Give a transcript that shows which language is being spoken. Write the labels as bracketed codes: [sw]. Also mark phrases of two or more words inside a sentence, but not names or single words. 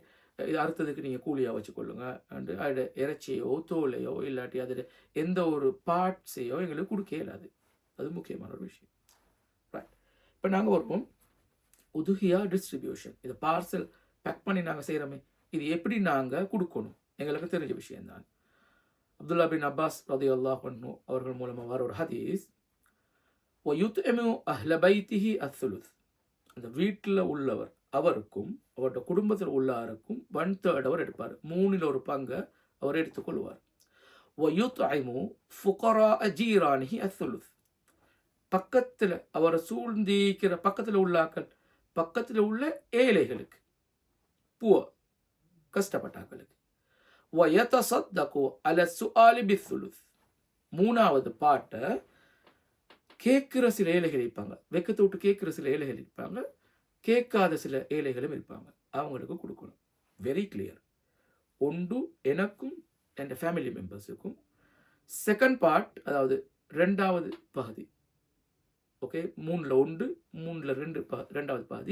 [ta] இது அறுத்ததுக்கு நீங்கள் கூலியாக வச்சுக்கொள்ளுங்க, அண்டு அதோட இறைச்சியோ தோலையோ இல்லாட்டி அதோட எந்த ஒரு பார்ட்ஸையோ எங்களுக்கு கொடுக்க இயலாது. அது முக்கியமான ஒரு விஷயம். ரைட்? இப்போ நாங்கள் வருவோம் உதுகியா டிஸ்ட்ரிபியூஷன். இதை [en] parcel pack [ta] பண்ணி நாங்கள் செய்கிறோமே, இது எப்படி நாங்கள் கொடுக்கணும் எங்களுக்கு தெரிஞ்ச விஷயம்தான். அப்துல்லா பின் அப்பாஸ் ரலியல்லாஹு அன்ஹு அவர்கள் மூலமாக வர ஒரு ஹதீஸ், [ar] وَيُطْعِمُ أَهْلَ بَيْتِهِ الثُّلُث, [ta] அந்த வீட்டில் உள்ளவர் அவருக்கும் அவருடைய குடும்பத்தில் உள்ளாருக்கும் 1/3 அவர் எடுப்பார், 3ல் ஒரு பங்கை அவர் எடுத்துக்கொள்வார். [ar] وَيُطْعِمُ فُقَرَاءَ جِيرَانِهِ الثُّلُث, [ta] பக்கத்தில் அவரை சூழ்ந்திருக்கிற பக்கத்தில் உள்ளாக்கள், பக்கத்தில் உள்ள ஏழைகளுக்கு, புவர் கஷ்டப்பட்டாக்களுக்கு. [ar] وَيَتَصَدَّقُ عَلَى السُّؤَالِ بِالثُّلُث, [ta] 3வது பாட்டை கேட்குற சில ஏழைகள் இருப்பாங்க, வெக்கத்தை விட்டு கேட்குற சில ஏழைகள் இருப்பாங்க, கேட்காத சில ஏழைகளும் இருப்பாங்க, அவங்களுக்கு கொடுக்கணும். [en] very clear. [ta] ஒன்று எனக்கும் என் [en] family members. second part, [ta] அதாவது 2வது பகுதி, ஓகே, 3ல் 1, 3ல் 2, 2வது பாதி.